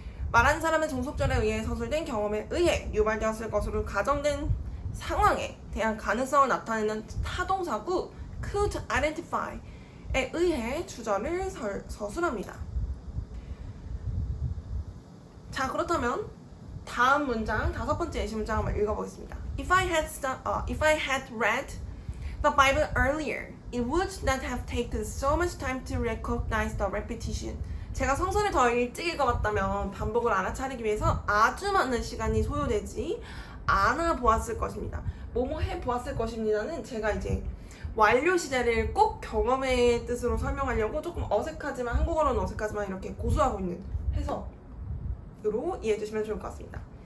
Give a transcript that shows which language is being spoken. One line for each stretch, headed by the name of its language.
Korean: 말하는 사람은 종속절에 의해 서술된 경험에 의해 유발되었을 것으로 가정된 상황에 대한 가능성을 나타내는 타동사구 could identify에 의해 주절을 서술합니다. 자, 그렇다면 다음 문장, 다섯 번째 예시 문장 한번 읽어보겠습니다.
English: If I had read the Bible earlier, it would not have taken so much time to recognize the repetition.
Korean: 제가 성서를 더 일찍 읽어봤다면 반복을 알아차리기 위해서 아주 많은 시간이 소요되지 않아 보았을 것입니다. 뭐뭐 해 보았을 것입니다는 제가 이제 완료 시제를 꼭 경험의 뜻으로 설명하려고 조금 어색하지만, 한국어로는 어색하지만 이렇게 고수하고 있는 해석으로 이해해 주시면 좋을 것 같습니다.